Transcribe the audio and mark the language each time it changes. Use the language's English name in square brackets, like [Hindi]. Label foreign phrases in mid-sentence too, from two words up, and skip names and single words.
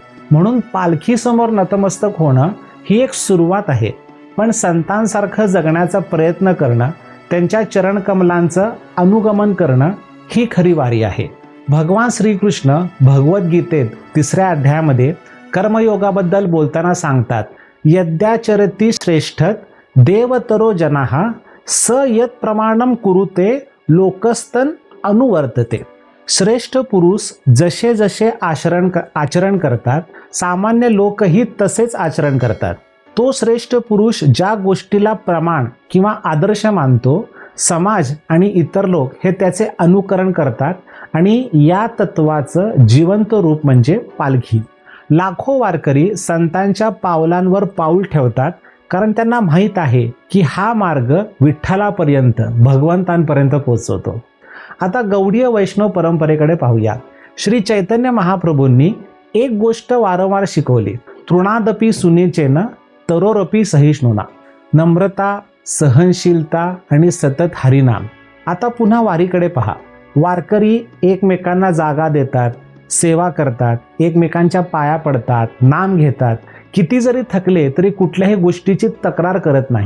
[Marathi] म्हणून पालखीसमोर नतमस्तक होणं ही एक सुरुवात आहे. पण संतांसारखं जगण्याचा प्रयत्न करणं, त्यांच्या चरणकमलांचं अनुगमन करणं ही खरी वारी आहे. भगवान श्रीकृष्ण भगवद्गीतेत 3ऱ्या अध्यायामध्ये कर्मयोगाबद्दल बोलताना सांगतात, [Sanskrit] यद्याचरती श्रेष्ठत देवतरो जनाः स यत प्रमाणम कुरुते लोकस्तन अनुवर्तते. [Marathi] श्रेष्ठ पुरुष जसे जसे आचरण करतात, सामान्य लोकही तसेच आचरण करतात. तो श्रेष्ठ पुरुष ज्या गोष्टीला प्रमाण किंवा आदर्श मानतो, समाज आणि इतर लोक हे त्याचे अनुकरण करतात. आणि या तत्वाचं जिवंत रूप म्हणजे पालखी. लाखो वारकरी संतांच्या पावलांवर पाऊल ठेवतात, कारण त्यांना माहीत आहे की हा मार्ग विठ्ठलापर्यंत, भगवंतांपर्यंत पोहोचवतो. आता गौडीय वैष्णव परंपरेकडे पाहूया. श्री चैतन्य महाप्रभूंनी एक गोष्ट वारंवार शिकवली, [Sanskrit] तृणादपि सुनेचेन तरोरपि सहिष्णुना. [Marathi] नम्रता, सहनशीलता आणि सतत हरिनाम. आता पुन्हा वारीकडे पहा. वारकरी एकमेकांना जागा देतात, सेवा करतात, एकमेकांच्या पाया पडतात, नाम घेतात. किती जरी थकले तरी कुठल्याही गोष्टीची तक्रार करत नाही.